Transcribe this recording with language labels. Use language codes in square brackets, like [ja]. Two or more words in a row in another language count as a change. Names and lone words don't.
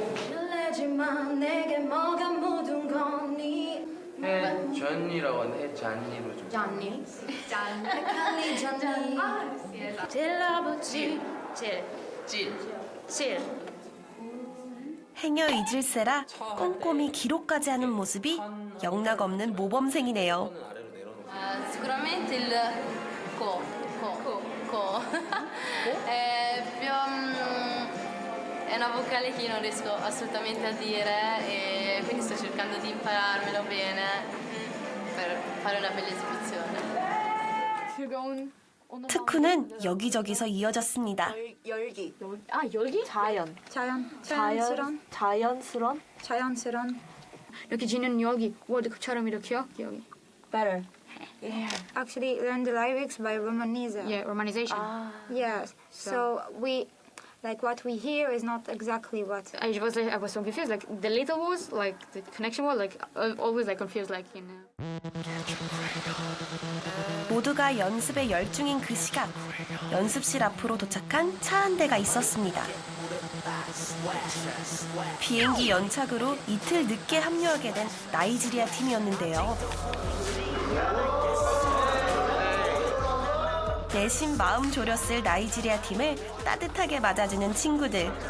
[ko] 해전이라고 하는데 해잔니로 좀. Gianni. 행여 잊을세라 꼼꼼히 기록까지 하는 모습이 영락없는 모범생이네요. [it] Sicuramente il co. È una vocale che io non riesco assolutamente a dire e quindi sto cercando di impararmelo bene per fare una bella esibizione. [ko] 특훈은 여기저기서 이어졌습니다. 열기. 열기? 자연스런. 이렇게 지는 여기 월드컵처럼 이렇게요? 여기. [en] Better. Yeah. Actually learned the lyrics by Romanisa. Yeah, romanization. Yes. So we, like what we hear is not exactly what. I was so confused. Like the little words, like the connection word, like always like confused, like you know. [ko] 모두가 연습에 열중인 그 시각, 연습실 앞으로 도착한 차 한 대가 있었습니다. 비행기 연착으로 이틀 늦게 합류하게 된 나이지리아 팀이었는데요. 내심 마음 졸였을 나이지리아 팀을 따뜻하게 맞아주는 친구들.